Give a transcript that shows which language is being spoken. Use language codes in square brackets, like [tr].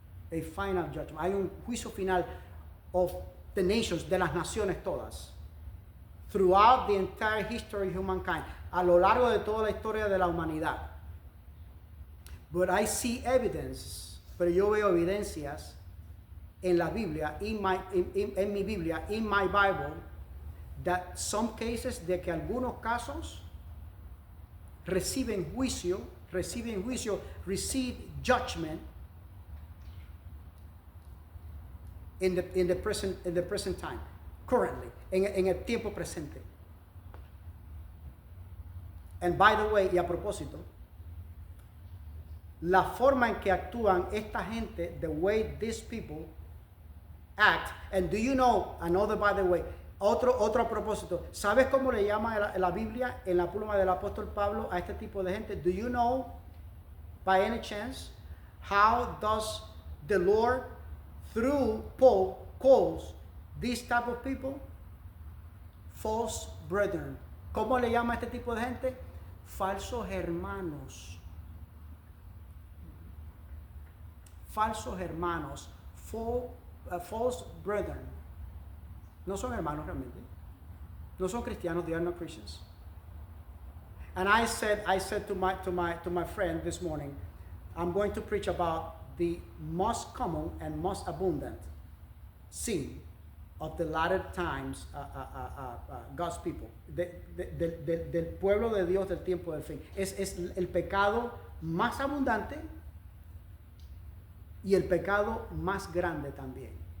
[es] Hay un juicio final [en] of the nations, [es] de las naciones todas. [en] Throughout the entire history of humankind. [es] A lo largo de toda la historia de la humanidad. [en] But I see evidence, [es] pero yo veo evidencias en la Biblia, en mi Biblia, [en] in my Bible, that some cases, [es] de que algunos casos reciben juicio, [en] receive judgment in the present time, currently, [es] en el tiempo presente. [en] And by the way, [es] y a propósito, la forma en que actúan esta gente, [en] the way these people act, and do you know, another by the way, [es] otro a propósito, ¿sabes cómo le llama la Biblia en la pluma del apóstol Pablo a este tipo de gente? [en] Do you know, by any chance, how does the Lord, through Paul, calls these type of people? False brethren. [es] ¿Cómo le llama a este tipo de gente? Falsos hermanos. Falsos hermanos. [en] False brethren. [es] No son hermanos realmente. No son cristianos. [en] They are not Christians. And I said to my friend this morning, I'm going to preach about the most common and most abundant sin of the latter times, God's people, [es] del pueblo de Dios del tiempo del fin. Es el pecado más abundante y el pecado más grande también.